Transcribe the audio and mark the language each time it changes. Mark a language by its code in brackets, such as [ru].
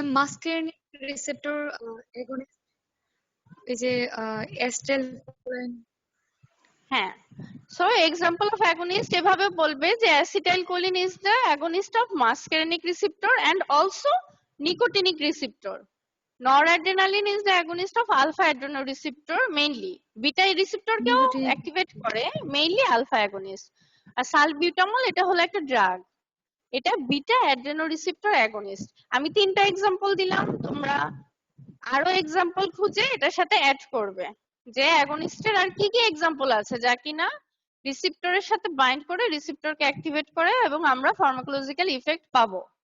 [bn] মাস্কারেনিক receptor agonist, এই যে এস্টেল। [en] হ্যাঁ, so example of agonist [bn] এভাবে বলবে যে [en] Acetylcholine is the agonist of muscarinic receptor and also nicotinic receptor. Noradrenaline is the agonist of alpha adrenoreceptor mainly. [bn] Beta receptor কেও activate করে, mainly alpha against. আর salbutamol এটা হলো একটা ড্রাগ, এটা বিটা অ্যাড্রেনোরিসেপ্টর অ্যাগনিস্ট। আমি 3টা এক্সাম্পল দিলাম, তোমরা আরো এক্সাম্পল খুঁজে এটার সাথে অ্যাড করবে যে অ্যাগনিস্টের আর কি কি এক্সাম্পল আছে যা কিনা রিসেপ্টরের সাথে বাইন্ড করে রিসেপ্টরকে অ্যাক্টিভেট করে এবং আমরা ফার্মাকোলজিক্যাল ইফেক্ট পাবো।